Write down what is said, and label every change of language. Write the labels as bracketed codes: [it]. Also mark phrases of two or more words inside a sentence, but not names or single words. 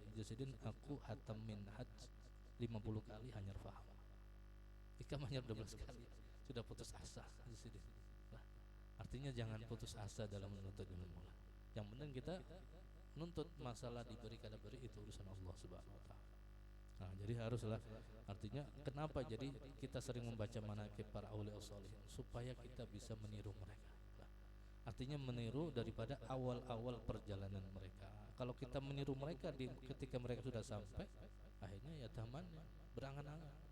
[id] Jadi aku hatam minhaj 50 kali hanya paham. Ikam hanya 12 kali sudah putus asa di sini. Nah, artinya jangan putus asa dalam menuntut ilmu. Yang penting kita menuntut, masalah diberi kada beri itu urusan [ar] الله سبحانه وتعالى. [id] Nah, jadi haruslah artinya kenapa jadi kita sering membaca manaqib para [ar] أولياء صالحين [id] supaya kita bisa meniru mereka. Nah, artinya meniru daripada awal-awal perjalanan mereka. Kalau kita meniru mereka ketika mereka sudah sampai, akhirnya ya tamannya berangan-angan.